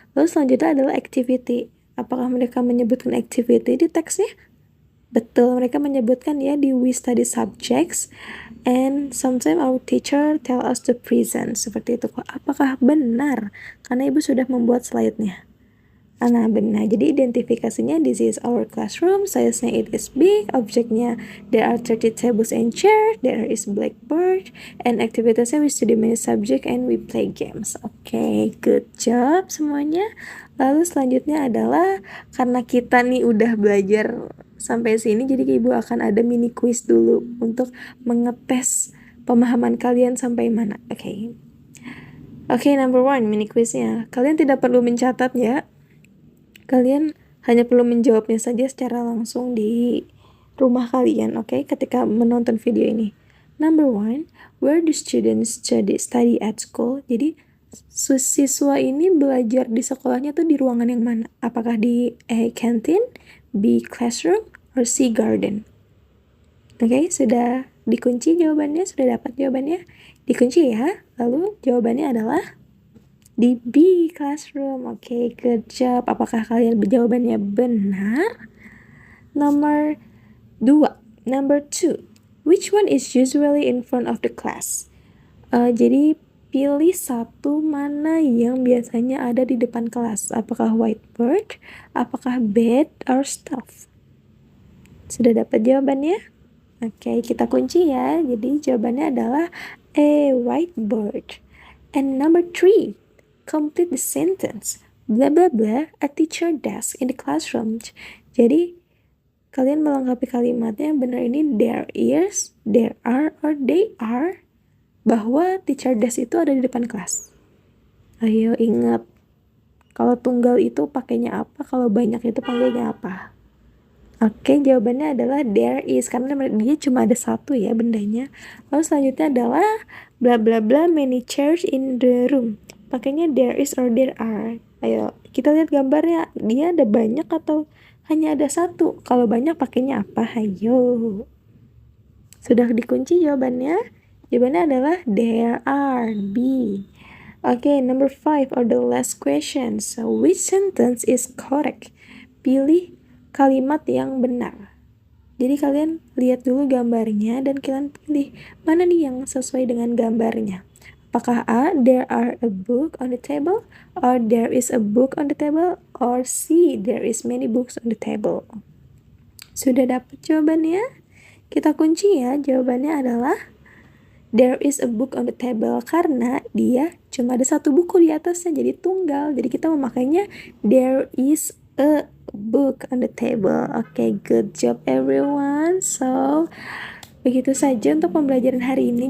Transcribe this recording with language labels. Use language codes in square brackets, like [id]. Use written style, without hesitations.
[id] Lalu selanjutnya adalah activity. Apakah mereka menyebutkan activity di teksnya? Betul, mereka menyebutkan ya di [en] we study subjects and sometimes our teacher tell us to present. [id] Seperti itu. Apakah benar? Karena ibu sudah membuat slide-nya. Nah, benar. Jadi identifikasinya [en] this is our classroom, [id] size-nya [en] it is big, [id] objeknya [en] there are 30 tables and chairs, there is blackboard, [id] and activitasnya [en] we study many subject and we play games. [id] Oke, [en] good job [id] semuanya. Lalu selanjutnya adalah karena kita nih udah belajar sampai sini, jadi ibu akan ada mini quiz dulu untuk mengetes pemahaman kalian sampai mana. Oke, number 1 mini quiznya. Kalian tidak perlu mencatat ya. Kalian hanya perlu menjawabnya saja secara langsung di rumah kalian, oke? Ketika menonton video ini. [en] Number 1, where do students study at school? [id] Jadi, siswa ini belajar di sekolahnya tuh di ruangan yang mana? Apakah di A, canteen, B. Classroom, or C. Garden? Oke, sudah dikunci jawabannya? Sudah dapat jawabannya? Dikunci ya. Lalu jawabannya adalah di B. Classroom. Oke, [en] good job. [id] Apakah kalian jawabannya benar? Nomor 2. [en] Which one is usually in front of the class? [id] Jadi pilih satu mana yang biasanya ada di depan kelas. Apakah whiteboard, apakah bed, or stuff? Sudah dapat jawabannya? Oke, kita kunci ya. Jadi jawabannya adalah A. [en] Whiteboard. And number 3. Complete the sentence. Blah blah blah, a teacher desk in the classroom. [id] Jadi kalian melengkapi kalimatnya yang benar ini [en] there is, there are, or they are. [id] Bahwa teacher desk itu ada di depan kelas. Ayo ingat, kalau tunggal itu pakainya apa, kalau banyak itu panggilnya apa? Oke, jawabannya adalah [en] there is, [id] karena dia cuma ada satu ya bendanya. Lalu selanjutnya adalah bla bla bla [en] many chairs in the room. [id] Pakainya [en] there is or there are. [id] Ayo, kita lihat gambarnya, dia ada banyak atau hanya ada satu? Kalau banyak pakainya apa? Ayo. Sudah dikunci jawabannya? Jawabannya adalah [en] there are, [id] B. [en] Okay, number 5 or the last question. So, which sentence is correct? [id] Pilih kalimat yang benar. Jadi kalian lihat dulu gambarnya dan kalian pilih mana nih yang sesuai dengan gambarnya. Apakah A, [en] there are a book on the table, [id] or [en] there is a book on the table, [id] or C, [en] there is many books on the table? [id] Sudah dapat jawabannya? Kita kunci ya, jawabannya adalah [en] there is a book on the table, [id] karena dia cuma ada satu buku di atasnya, jadi tunggal. Jadi kita memakainya [en] there is a book on the table. Okay, good job everyone. So, [id] begitu saja untuk pembelajaran hari ini.